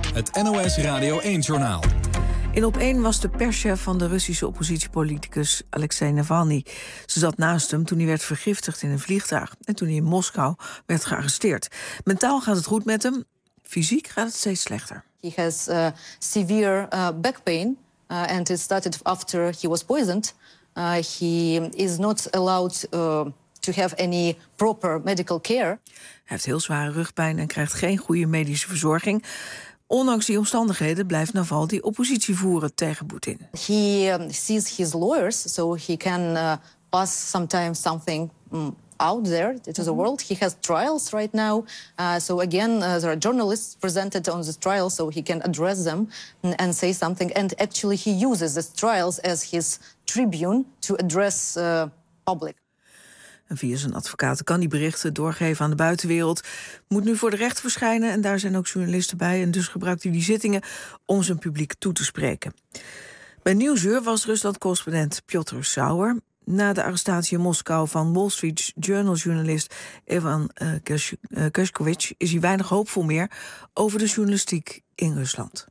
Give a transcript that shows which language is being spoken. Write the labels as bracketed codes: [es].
[nl] Het NOS Radio 1 Journaal. In Op 1 was de perschef van de Russische oppositiepoliticus Alexei Navalny. Ze zat naast hem toen hij werd vergiftigd in een vliegtuig en toen hij in Moskou werd gearresteerd. Mentaal gaat het goed met hem, fysiek gaat het steeds slechter. [en] He has severe back pain and it started after he was poisoned. He is not allowed to have any proper medical care. [nl] Hij heeft heel zware rugpijn en krijgt geen goede medische verzorging. Ondanks die omstandigheden blijft Navalny die oppositie voeren tegen Poetin. [en] He sees his lawyers, so he can pass sometimes something out there to the world. He has trials right now, so again there are journalists presented on the trial, so he can address them and say something. And actually he uses the trials as his tribune to address public. [nl] En via zijn advocaten kan hij berichten doorgeven aan de buitenwereld. Moet nu voor de rechter verschijnen en daar zijn ook journalisten bij. En dus gebruikt hij die zittingen om zijn publiek toe te spreken. Bij Nieuwsuur was Rusland-correspondent Piotr Sauer. Na de arrestatie in Moskou van Wall Street Journal-journalist Ivan Kershkovich is hij weinig hoopvol meer over de journalistiek in Rusland.